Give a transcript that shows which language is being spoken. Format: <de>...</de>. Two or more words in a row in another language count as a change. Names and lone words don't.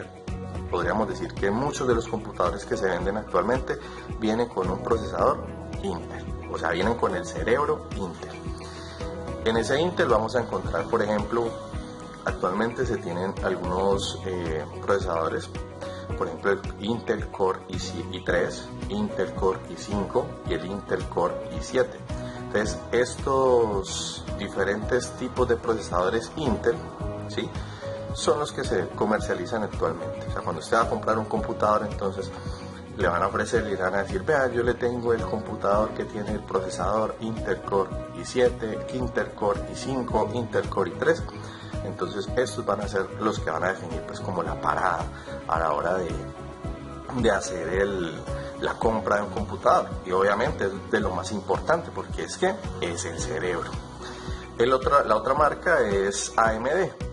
<es>Podríamos decir que muchos de los computadores que se venden actualmente vienen con un procesador Intel, o sea, vienen con el cerebro Intel. En ese Intel vamos a encontrar, por ejemplo, actualmente se tienen algunos procesadores, por ejemplo el Intel Core i3, Intel Core i5 y el Intel Core i7. Entonces estos diferentes tipos de procesadores Intel, ¿sí?, son los que se comercializan actualmente. O sea, cuando usted va a comprar un computador, entonces le van a ofrecer y le van a decir, vea, yo le tengo el computador que tiene el procesador Intel Core i7, Intel Core i5, Intel Core i3. Entonces estos van a ser los que van a definir pues como la parada a la hora de hacer la compra de un computador, y obviamente es de lo más importante porque es que es el cerebro. La otra marca es AMD.</es>